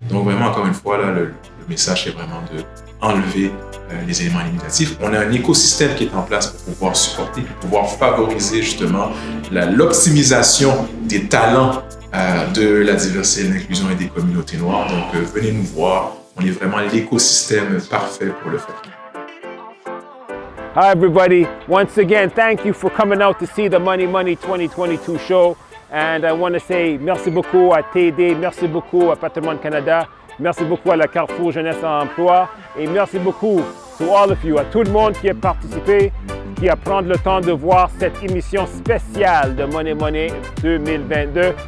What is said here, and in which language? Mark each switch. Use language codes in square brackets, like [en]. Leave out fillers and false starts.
[fr] Donc vraiment, encore une fois, là, le message est vraiment d'enlever les éléments limitatifs. On a un écosystème qui est en place pour pouvoir supporter, pour pouvoir favoriser justement l'optimisation des talents de la diversité, de l'inclusion et des communautés noires. Donc venez nous voir, on est vraiment l'écosystème parfait pour le faire. [en] Hi everybody, once again, thank you for coming out to see the Money 2022 show. And I want to say [fr] merci beaucoup à TD, merci beaucoup à Patrimoine Canada, merci beaucoup à la Carrefour jeunesse-emploi et merci beaucoup [en] to all of you, [fr] à tout le monde qui a participé, qui a pris le temps de voir cette émission spéciale de Monnaie 2022.